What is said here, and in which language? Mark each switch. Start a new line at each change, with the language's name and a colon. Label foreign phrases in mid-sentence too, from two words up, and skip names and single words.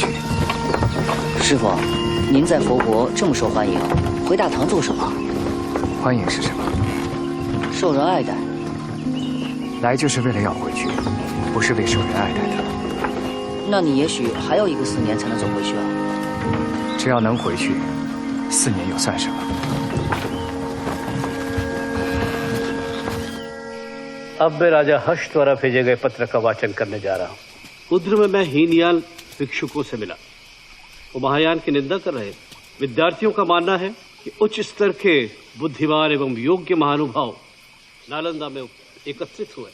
Chinese: 师傅，您在佛国这么受欢迎，回大唐做什么？欢迎是什么？受人爱戴。来就是为了要回去，不是为受人爱戴的。那你也许还有1个4年才能走回去啊。只要能回去，4年又算什么？
Hindi: अब मैं राजा हर्ष द्वारा भेजे गए पत्र का वाचन करने जा रहा हूँ। उद्र में मैं हीनयान भिक्षुकों से मिला। वो महायान की निंदा कर रहे। विद्यार्थियों का मानना है कि उच्च स्तर के बुद्धिमान एवं योग्य महानुभाव नालंदा में एकत्रित हुए।